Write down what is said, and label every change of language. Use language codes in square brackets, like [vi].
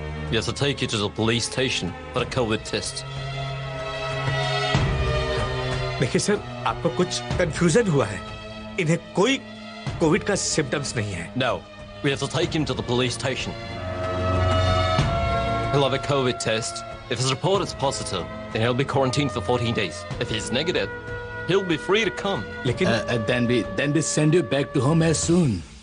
[en] We have to take you to the police station for a COVID test. [hi] देखिए sir, आपको कुछ confusion हुआ है। इन्हें कोई कोविड का सिम्टम्स नहीं है। [en] No, we have to take him to the police station. He'll have a COVID test. If his report is positive, then he'll be quarantined for 14 days. If he's negative, he'll be free to come. [hi] लेकिन [en] then we send you back to home as soon.